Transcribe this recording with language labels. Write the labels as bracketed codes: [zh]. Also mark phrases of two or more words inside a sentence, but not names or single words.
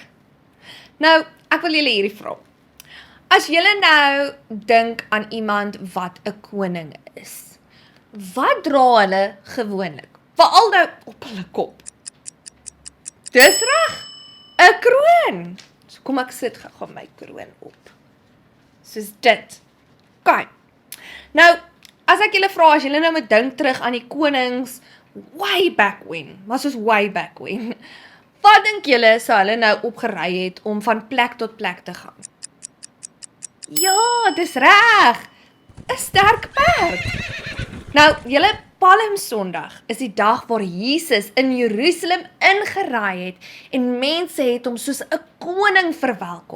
[af] Nou, ek wil julle hierdie vra. As julle nou dink aan iemand wat 'n koning is, wat dra hulle gewoonlik? Veral nou op hulle kop. Dis reg, 'n kroon. So kom ek sit gou my kroon op. Soos dit. Okay. Nou, as ek julle vra, as julle nou moet dink terug aan die konings [en] way back when, [af] maar soos [en] way back when, [af] wat dink julle sou hulle nou opgery het om van plek tot plek te gaan? Ja, dis reg, 'n sterk perd. Nou, julle Palm Sondag is die dag waar Jesus in Jerusalem ingeraai het en mense het hom soos 'n koning verwelkom.